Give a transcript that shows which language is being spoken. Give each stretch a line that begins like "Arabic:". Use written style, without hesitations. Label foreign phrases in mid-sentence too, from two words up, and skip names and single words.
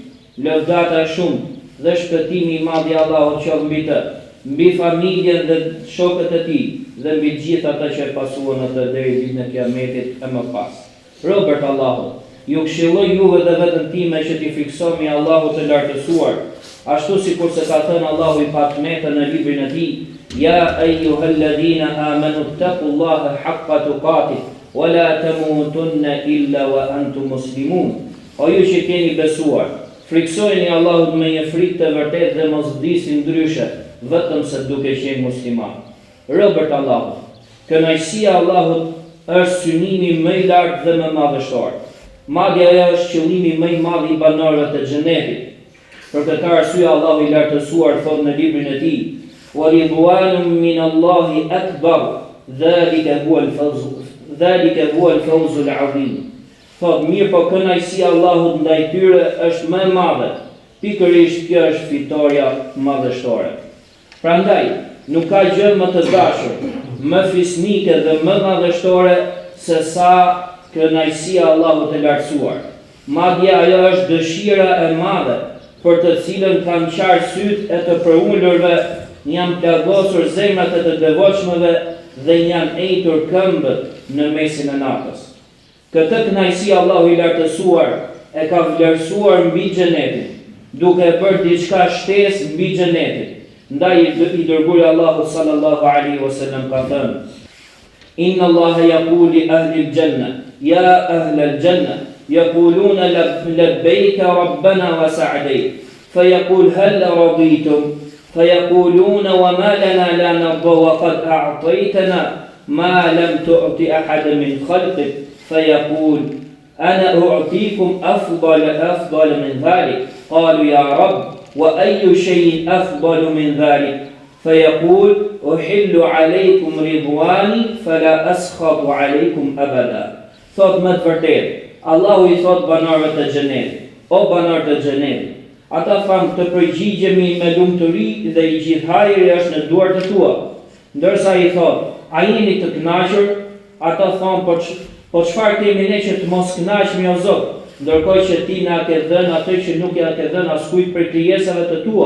Albanian: Lëvdata shumë dhe shpëtimi I madh I Allahut qoftë mbi të, mbi familjen dhe shokët e tij dhe mbi gjithë ata që pasuan atë deri ditën e Kiametit e më pas. Robert Allahut, ju këshilloj juve dhe veten time që t'i friksoheni Allahut të lartësuar, ashtu sikur se ka thënë Allahu I patmetë në librin e Tij:
Arabic: يا أيها الذين آمنوا اتقوا الله حق تقاته ولا تموتن إلا وأنتم مسلمون.
Albanian: O ju që keni besuar, friksojeni Allahut me një frikë të vërtetë dhe mos vdisni ndryshe, vetëm se duke qenë musliman. Robert Allahut, kënaqësia Allahut është synimi më I lartë dhe më madhështor. Madje ajo është qëllimi më I madh I banorëve të xhenetit. Për këtë arsye Allahu I lartësuar thot në librin e Tij:
Arabic: ورضوان من الله أكبر ذلك هو الفوز العظيم.
Albanian: Thot mirë, po kënaqësia Allahut ndaj tyre është më e madhe. Pikërisht kjo është fitoria madhështore. Prandaj, nuk ka gjë më të dashur, më fisnike dhe më madhështore se sa kënaqësia Allahut e lartësuar. Madje ajo është dëshira e madhe për të cilën kanë qarë sytë e të përullurve, janë plagosur zemrat e të devotshmëve dhe janë ejtur këmbët në mesin e natës. Këtë kënaqësi Allahu I lartësuar e ka vlerësuar mbi xhenetin, duke e bërë diçka shtesë mbi xhenetin. Ndaj I dërguari Allahu
Arabic: صلى الله عليه وسلم
Albanian: ka thënë:
Arabic: إن الله يقول لأهل الجنة يا أهل الجنة يقولون لبيك ربنا وسعديك فيقول هل رضيتم فيقولون وما لنا لا نرضى وقد أعطيتنا ما لم تعط أحدا من خلقك. فيقول أنا أعطيكم أفضل من ذلك. قالوا يا رب وأي شيء أفضل من ذلك؟ فيقول أحل عليكم رضواني فلا أسخط عليكم أبدا.
Albanian: Thot më të vërtetë, Allahu I thot banorëve të xhenetit: O banorë të xhenetit, ata thanë të përgjigjemi me lumturi dhe I gjithë hajri është në duart e tua. Ndërsa I thot: A jeni të kënaqur? Ata thanë: Po çfarë kemi ne që të mos kënaqemi o Zot, ndërkohë që Ti na ke dhënë atë që nuk ja ke dhënë askujt prej krijesave të tua?